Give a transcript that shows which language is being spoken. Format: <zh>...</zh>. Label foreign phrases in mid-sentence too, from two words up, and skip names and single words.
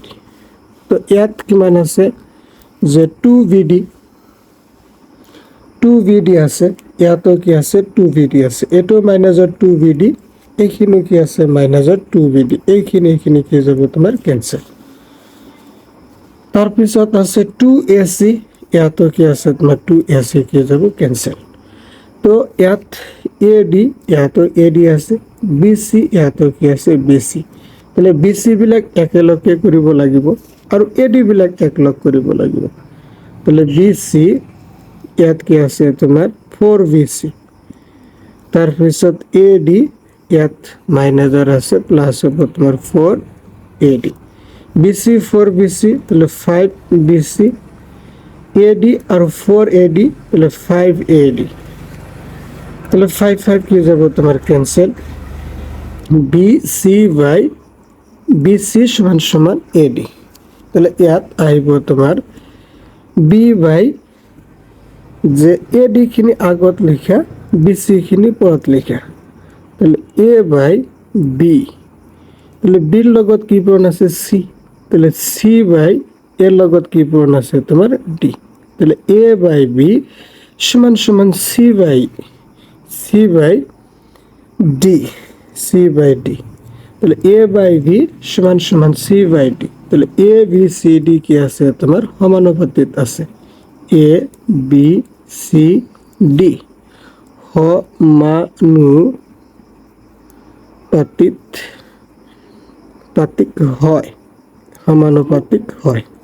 <as>তো ইয়াত কিমান আছে যে 2bd আছে, ইয়াতো কি আছে 2bd আছে, এইটো মাইনাসৰ 2bd, এইখিনি কি আছে মাইনাসৰ 2bd, এইখিনি কি যাব তোমাৰ কেনসেল। তাৰপিছত আছে 2ac, ইয়াতো কি আছে তোমাৰ 2ac কি যাব কেনসেল। তো ইয়াত ad, ইয়াতো ad আছে, bc ইয়াতো কি আছে bc, তাহলে bc বিলাক একেলগে কৰিব লাগিব আৰু ad বিলাক একলগ কৰিব লাগিব। তাহলে bc ইয়াত কি আছে তোমাৰ 4bc, তাৰপিছত ad ইয়াত মাইনাসৰ আছে প্লাস হ'ব তোমাৰ 4ad, bc 4bc, তাহলে 5bc, ad আৰু 4ad, তাহলে 5ad, তাহলে 5 5 কি যাব তোমার ক্যান্সেল, bc সমান সমান ad, তাহলে ইয়াত আহিব তোমাৰ b বাই যে ad খিনি আগত লিখা bc খিনি পৰত লিখা, তাহলে এ বাই বি, তাহলে বির লগত কি পূরণ আছে সি, তাহলে সি বাই এর লগত কি পূরণ আছে তোমার ডি, তাহলে এ বাই বি সমান সমান সি বাই ডি, সি বাই ডি, তাহলে এ বাই বি সমান সমান সি বাই ডি, তাহলে এ বি সি ডি কি আছে তোমার সমানুপাতিক আছে, এ বি সি ডি সমানুপাতিক হয়, সমানুপাতিক হয়।</as>